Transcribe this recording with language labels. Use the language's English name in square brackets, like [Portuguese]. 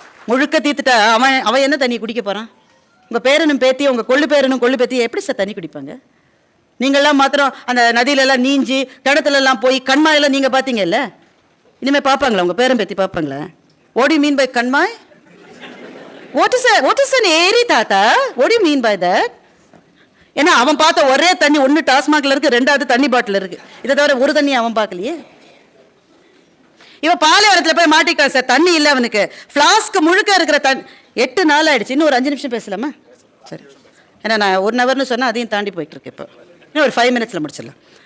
[Tamil] முழுக்க தீர்த்துட்டா அவன் என்ன தண்ணி குடிக்க போறான்? உங்க பேரனும் பேத்தி, உங்க கொள்ளு பேரனும் கொள்ளு பேத்தி எப்படி சார் தண்ணி குடிப்பாங்க? நீங்கள்லாம் மாத்திரம் அந்த நதியிலெல்லாம் நீஞ்சி கிணத்துலலாம் போய் கண்மாயெல்லாம் நீங்கள் பார்த்தீங்கல்ல, இனிமேல் பார்ப்பாங்களா? உங்கள் பேரன் பேத்தி பார்ப்பாங்களா? [English] What do you mean by கண்மாய்? What is an ஏரி தாத்தா? What do you mean by that? [Tamil] ஏன்னா அவன் பார்த்த ஒரே தண்ணி ஒன்று டாஸ்மாகில் இருக்கு, ரெண்டாவது தண்ணி பாட்டில் இருக்கு. இதை தவிர ஒரு தண்ணி அவன் பார்க்கலையே. இவன் பாலைவனத்தில் போய் மாட்டிக்கான் சார். தண்ணி இல்லை அவனுக்கு. ஃப்ளாஸ்க்கு முழுக்க இருக்கிற 8 நாள் ஆயிடுச்சு. இன்னும் ஒரு 5 நிமிஷம் பேசலாமா? சரி, ஏன்னா நான் 1 ஹவர்னு சொன்னால் அதையும் தாண்டி போயிட்டு இருக்கு. இப்போ இன்னும் ஒரு 5 மினிட்ஸில் முடிச்சிடலாம்.